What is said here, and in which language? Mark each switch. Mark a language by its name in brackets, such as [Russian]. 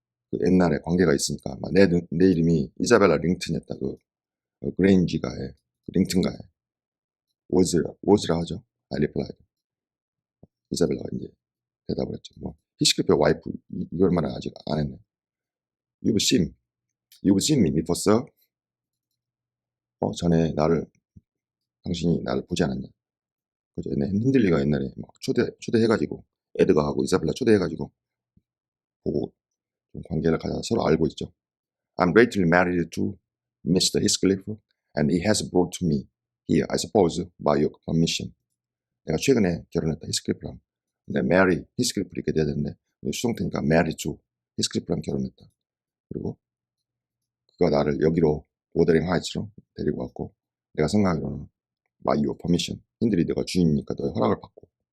[Korean] 그 옛날에 관계가 있으니까 내 이름이 이자벨라 링튼이었다. 그 그레인지가의 링튼가의 was라 하죠. [English] I replied. [Korean] 이자벨라가 이제 대답을 했죠. 뭐 히스클리프의 와이프 이걸 말은 아직 안 했네. [English] You've seen me before, sir. [Korean] 전에 당신이 나를 보지 않았냐. 그죠? 옛날에 힌들리가 옛날에 막 초대해가지고 에드가하고 이사벨라 초대해가지고 보고 좀 관계를 가져 서로 알고 있죠. [English] I'm lately married to Mr. Heathcliff, and he has brought me here, I suppose, by your permission. [Korean] 내가 최근에 결혼했다, 히스클리프랑. 근데 Mary 히스클리프 이렇게 돼야 되는데 수동태니까 married to 히스클리프랑 결혼했다. 그리고 그가 나를 여기로 오더링 하이츠로 데리고 왔고, 내가 생각하기로는 [English] by your permission. [Korean] 힌들이 내가 주인이니까 너의 허락을 받고.